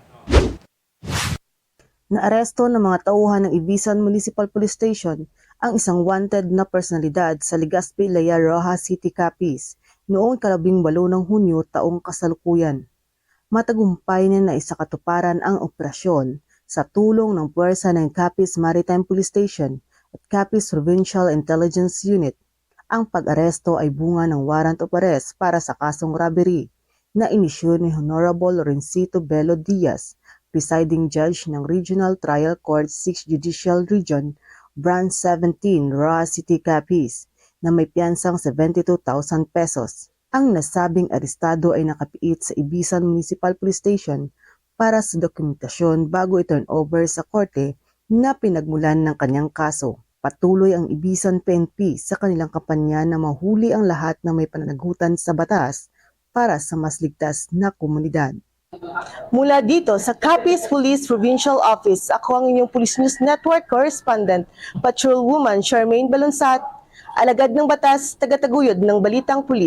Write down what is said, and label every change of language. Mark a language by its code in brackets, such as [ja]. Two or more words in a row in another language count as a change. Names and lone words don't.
[tl] Naaresto ng mga tauhan ng Ibisan Municipal Police Station ang isang wanted na personalidad sa Legazpi, Laya Rojas City, Capiz noong 18 ng Hunyo taong kasalukuyan. Matagumpay na naisakatuparan ang operasyon sa tulong ng puwersa ng Capiz Maritime Police Station at Capiz Provincial Intelligence Unit. Ang pag-aresto ay bunga ng [en] warrant of arrest [tl] para sa kasong robbery na inisyu ni Honorable Lorencito Bello Diaz, Presiding Judge ng Regional Trial Court 6 Judicial Region, Branch 17, Rojas City, Capiz, na may piyansang 72,000 pesos. Ang nasabing arestado ay nakapiit sa Ibisan Municipal Police Station para sa dokumentasyon bago i- [en] turn over [tl] sa korte na pinagmulan ng kanyang kaso. Patuloy ang Ibisan PNP sa kanilang kampanya na mahuli ang lahat na may pananagutan sa batas para sa mas ligtas na komunidad. Mula dito sa Capiz Police Provincial Office, ako ang inyong Police News Network Correspondent, Patrolwoman Charmaine Balunsat, alagad ng batas, tagataguyod ng Balitang Pulis.